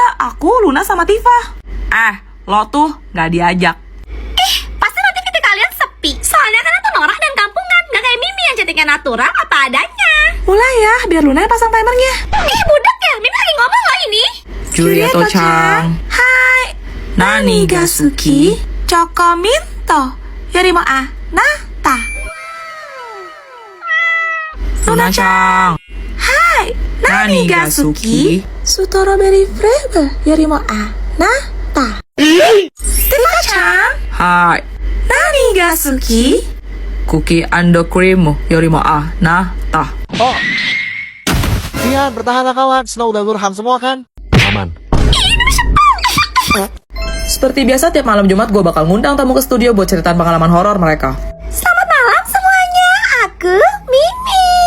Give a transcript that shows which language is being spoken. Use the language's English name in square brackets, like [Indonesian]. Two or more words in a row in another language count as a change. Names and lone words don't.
[Indonesian] Aku, Luna, sama Tifa. Lo tuh gak diajak. Pasti nanti kita kalian sepi. Soalnya kan itu norak dan kampungan. Gak kayak Mimi yang cantiknya natural apa adanya. Mulai ya, biar Luna yang pasang timernya. Budak ya, Mimi lagi ngomong loh ini. [Japanese] ジュリエットちゃん。はい。何が好き. チョコミント。よりもあなた. ルナちゃん。はい. 何が好き. [English] Strawberry flavor. [Japanese] よりもあなた。ティファちゃん。はい. 何が好き. [English] Cookie and cream. [Japanese] よりもあなた. [Indonesian] Vian, bertahanlah kawan. Snow udah lurham semua kan? Aman. Seperti biasa tiap malam Jumat gue bakal ngundang tamu ke studio buat ceritaan pengalaman horor mereka. Selamat malam semuanya. Aku Mimi.